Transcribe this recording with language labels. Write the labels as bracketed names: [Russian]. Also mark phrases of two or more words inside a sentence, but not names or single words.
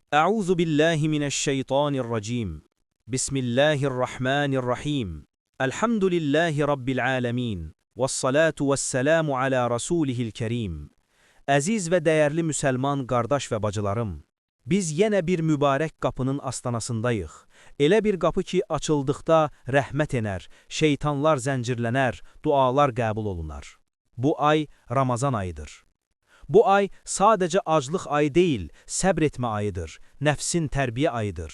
[Arabic] أعوذ بالله من الشيطان الرجيم. بسم الله الرحمن الرحيم. الحمد لله رب العالمين. والصلاة والسلام على رسوله الكريم. [Azerbaijani] Əziz və dəyərli müsəlman qardaş və bacılarım, biz yenə bir mübarək qapının astanasındayıq. Elə bir qapı ki, açıldıqda rəhmət enər, şeytanlar zəncirlənər, dualar qəbul olunar. Bu ay Ramazan ayıdır. Bu ay sadəcə aclıq ayı deyil, səbr etmə ayıdır, nəfsin tərbiyə ayıdır.